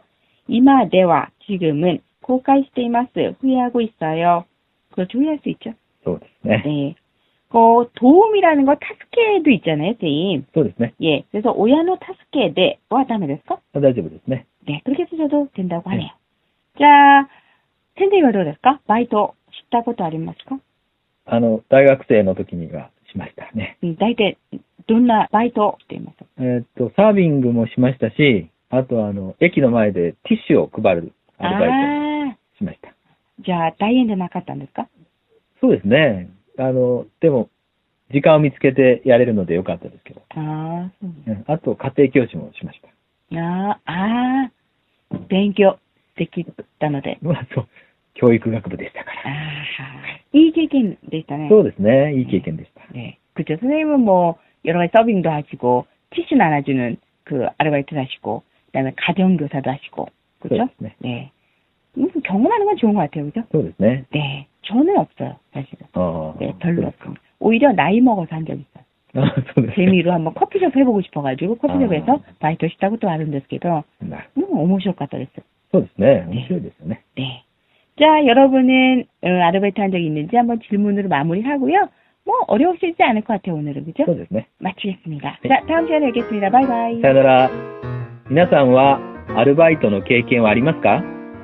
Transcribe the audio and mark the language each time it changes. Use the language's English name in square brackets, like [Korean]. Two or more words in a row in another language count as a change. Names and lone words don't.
[Korean] 이마데와 지금은 고카이시테이마스 후회하고 있어요. 그렇죠. 후회할 수 있죠. 네. 도움이라는 거 타스케도 있잖아요, 선생님. 예. 그래서 [Japanese] 親の助けで [Korean] 와 다음에 됐을까? 네. 그렇게 쓰셔도 된다고 하네요. 자, 선생님 [Japanese] はどうですか? バイトしたことありますか? 大学生の時にはしましたね。大体どんなバイトって言いますか? サービングもしましたし、あと駅の前でティッシュを配るアルバイトもしました。じゃあ大変じゃなかったんですか? そうですね。でも、時間を見つけてやれるのでよかったですけど。ああ、そうです。あと、家庭教師もしました。勉強できたので。そう。教育学部でしたから。いい経験でしたね。そうですね。いい経験でした。 [Korean] 네. 그죠. 선생님은 뭐, 여러 가지 서빙도 하시고, 티슈 나눠주는 그 아르바이트도 하시고, 그 다음에 가정교사도 하시고, 그죠? 네. 네. 경험하는 건 좋은 것 같아요. 그죠? 네. 네. 저는 없어요. 사실은. 네, 별로 없어요. 오히려 나이 먹어서 한 적 있어요. 재미로 한번 커피숍 해보고 싶어가지고, 커피숍에서 바이트 시다고 또 하는 ですけど, 너무面白かったです. [Japanese] そうですね. 面白いですよね. [Korean] 네. 자, 여러분은 아르바이트 한 적이 있는지 한번 질문으로 마무리하고요. 뭐 어려우시지 않을 것 같아요, 오늘은. 그죠? 네. 마치겠습니다. 네. 자, 다음 시간에 뵙겠습니다. 바이바이. [Japanese] さよなら。皆さんはアルバイトの経験はありますか？